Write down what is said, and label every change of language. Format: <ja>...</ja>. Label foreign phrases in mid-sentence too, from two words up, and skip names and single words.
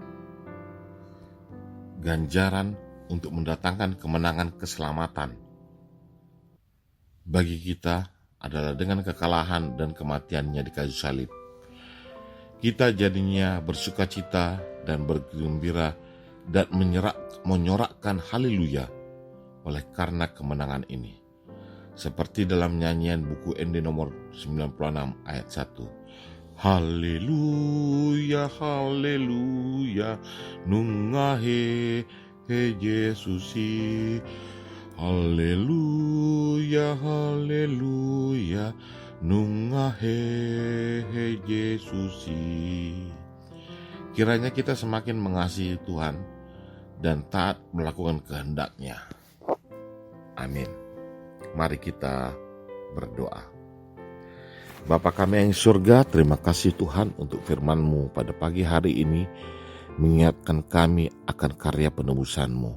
<id>Ganjaran untuk mendatangkan kemenangan keselamatan bagi kita adalah dengan kekalahan dan kematiannya di kayu salib. Kita jadinya bersukacita dan bergembira dan menyorakkan haleluya oleh karena kemenangan ini. Seperti dalam nyanyian buku ND nomor 96 ayat 1. Haleluya, haleluya, nungahe he Yesusi. Haleluya, haleluya, nungahe he Yesusi. Kiranya kita semakin mengasihi Tuhan dan taat melakukan kehendak-Nya. Amin. Mari kita berdoa. Bapa kami yang di surga, terima kasih Tuhan untuk firman-Mu pada pagi hari ini, mengingatkan kami akan karya penebusan-Mu.</id>